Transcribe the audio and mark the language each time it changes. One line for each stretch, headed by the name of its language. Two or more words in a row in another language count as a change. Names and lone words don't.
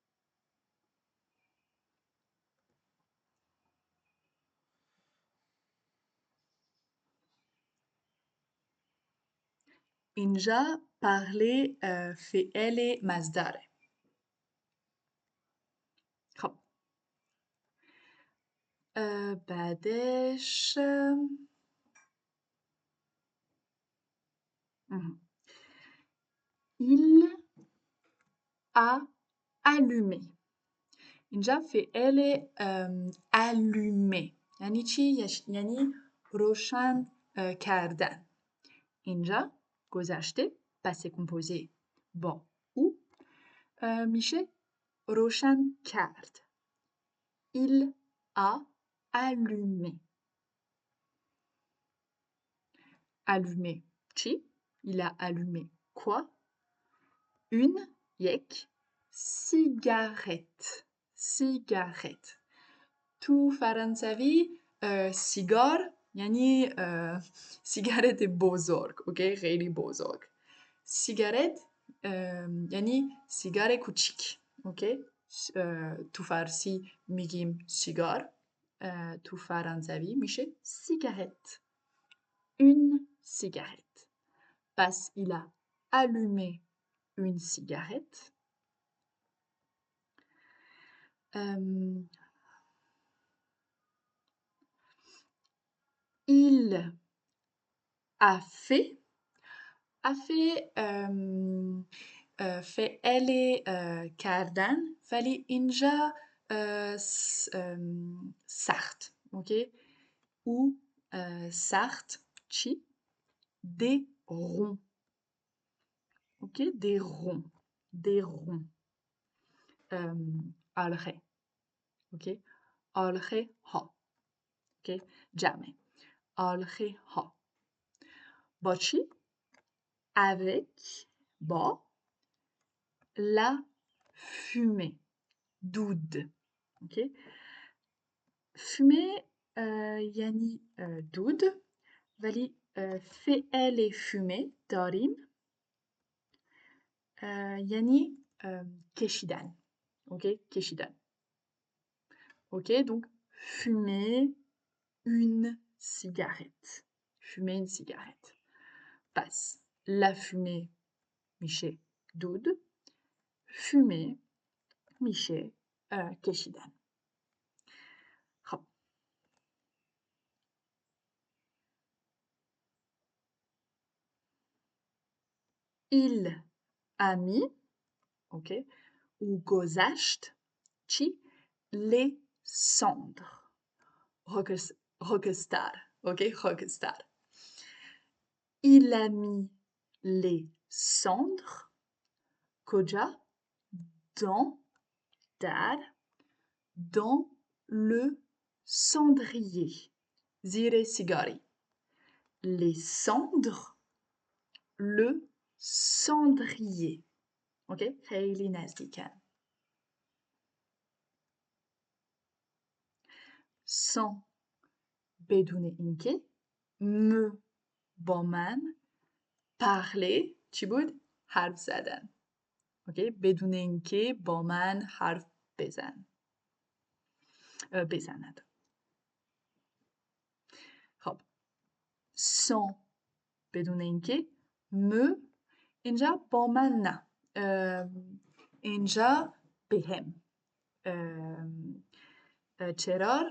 Persian: اینجا parler فعل مصدره خب بعدش
French: il a allumé
Persian: اینجا فعل allumé یعنی چی؟ یعنی روشن کردن اینجا گذشته پس کمپوزه با او میشه روشن کرد
French: il a allumé allumé
Persian: چی؟
French: il a allumé quoi? une یک cigarette cigarette
Persian: تو فرانسوی سیگار یعنی سیگارت بزرگ اوکی خیلی بزرگ سیگارت یعنی سیگار کوچیک اوکی تو فارسی میگیم سیگار تو فرانسوی میشه سیگارت
French: une cigarette
Persian: پس
French: il a allumé une cigarette il a fait
Persian: فعل کردن ولی اینجا سخت اوکی او سخت چی؟
French: des ronds
Persian: اوکی
French: des ronds des ronds
Persian: آلخه اوکی آلخه ها اوکی جمع آلخه ها با چی؟ avec با
French: la fumée
Persian: دود اوکی fumée یعنی دود ولی فعل fumée داریم یعنی کشیدن اوکی کشیدن اوکی
French: donc fumer une cigarette fumer une cigarette پس la fumée
Persian: میشه دود
French: fumer
Persian: میشه کشیدن خب
French: il a mis
Persian: اوکی او گذشت چی؟
French: les cendres rockstar اوکی rockstar il a mis les cendres کجا؟
Persian: dans در
French: dans le cendrier
Persian: زیر سیگاری
French: les cendres le cendrier
Persian: اوکی خیلی نزدیکن sans بدون اینکه me با من parler چی بود؟ حرف زدن اوکی بدون اینکه با من حرف بزند خب sans بدون اینکه me اینجا با من نه اینجا به هم چرا؟